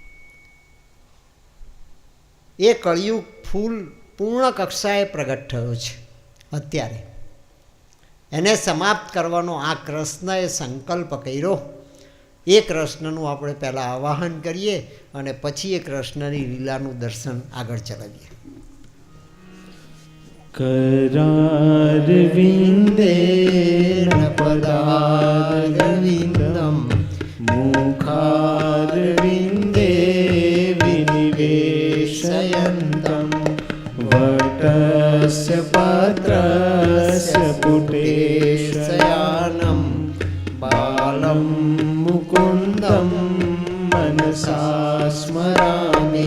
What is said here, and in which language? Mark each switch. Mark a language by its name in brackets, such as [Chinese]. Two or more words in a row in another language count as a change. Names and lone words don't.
[Gujarati] એ કળિયુગ ફૂલ પૂર્ણ કક્ષાએ પ્રગટ થયો છે અત્યારે. એને સમાપ્ત કરવાનો આ કૃષ્ણએ સંકલ્પ કર્યો. એ કૃષ્ણનું આપણે પહેલાં આવાહન કરીએ અને પછી એ કૃષ્ણની લીલાનું દર્શન આગળ ચલાવીએ. [Sanskrit] करारविन्देन पदारविन्दं मुखारविन्दे विनिवेशयन्तं वटस्य पत्रस्य पुटेशयानं बालं मुकुन्दं मनसा स्मरामि.